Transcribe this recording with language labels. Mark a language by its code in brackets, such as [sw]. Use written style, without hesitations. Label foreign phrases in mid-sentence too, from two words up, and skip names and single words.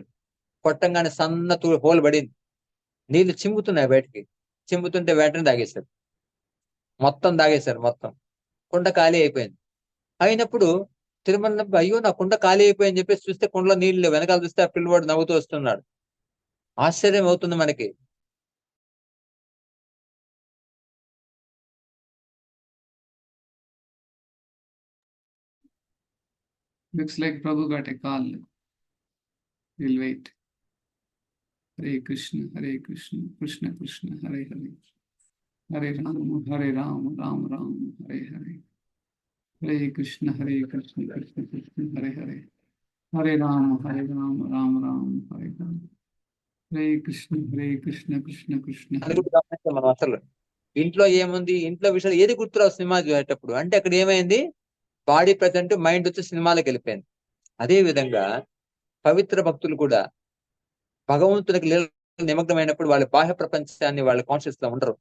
[te] కొట్టంగానే సన్న హోల్ పడింది. నీళ్లు చింపుతున్నాయి బయటికి. చింపుతుంటే వెంటనే తాగేశారు. మొత్తం కుండ ఖాళీ అయిపోయింది. అయినప్పుడు తిరుమల అయ్యో నా కుండ ఖాళీ అయిపోయిందని చెప్పేసి చూస్తే కుండలో నీళ్లు, వెనకాల చూస్తే ఆ పిల్లవాడు నవ్వుతూ వస్తున్నాడు. ఆశ్చర్యం అవుతుంది మనకి. [en] Looks like Prabhu got a call. We'll wait. [sa] Hare Krishna, Krishna Krishna, Hare Hare. Hare Ram, Ram Ram, Hare Hare. Hare Krishna, Krishna Krishna, Hare Hare. Hare Ram, Ram Ram, Hare Hare. Hare Krishna, Krishna Krishna. [te] అది కూడా గమనించాం మనం. అసలు ఇంట్లో ఏముంది, ఇంట్లో విషయాలు ఏది గుర్తురావు సినిమా చూసేటప్పుడు. అంటే అక్కడ ఏమైంది, [en] body present, [te] మైండ్ వచ్చి సినిమాలకు వెళ్ళిపోయింది. అదే విధంగా పవిత్ర భక్తులు కూడా భగవంతునికి నిమగ్నమైనప్పుడు వాళ్ళ బాహ్య ప్రపంచాన్ని వాళ్ళ కాన్షియస్ లో ఉండరు.